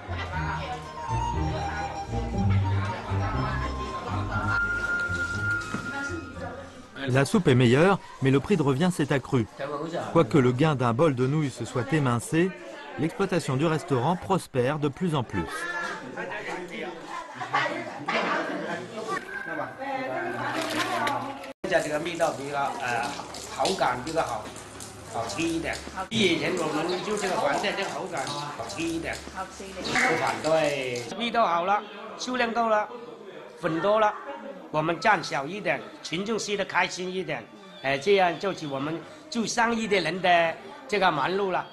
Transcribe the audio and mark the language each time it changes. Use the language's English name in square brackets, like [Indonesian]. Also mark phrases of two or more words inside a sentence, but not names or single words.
[French] La soupe est meilleure, mais le prix de revient s'est accru. Quoique le gain d'un bol de nouilles se soit émincé, l'exploitation du restaurant prospère de plus en plus. [Chinese] 这个味道比较口感比较好吃一点。比以前我们就这个饭店这个口感好吃一点。不反对，味道好了，数量多了，粉多了，我们占小一点，群众吃得开心一点，这样就是我们做生意的人的这个忙碌了。